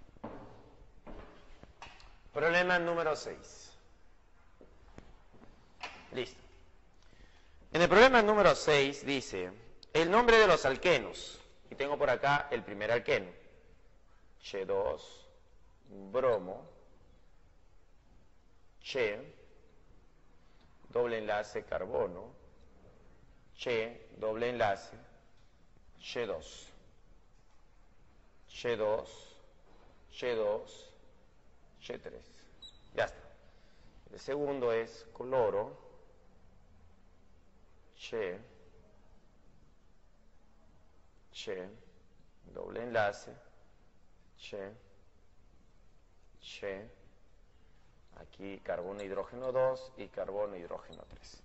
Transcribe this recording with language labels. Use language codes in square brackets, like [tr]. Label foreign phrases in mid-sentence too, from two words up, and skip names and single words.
[es] Problema número 6. Listo. En el problema número 6 dice, el nombre de los alquenos. Y tengo por acá el primer alqueno. Che2, bromo, che, doble enlace carbono, che, doble enlace, che2, che2, che2, che3. Ya está. El segundo es cloro, che, che, doble enlace, che, che, aquí carbono, hidrógeno 2 y carbono, hidrógeno 3.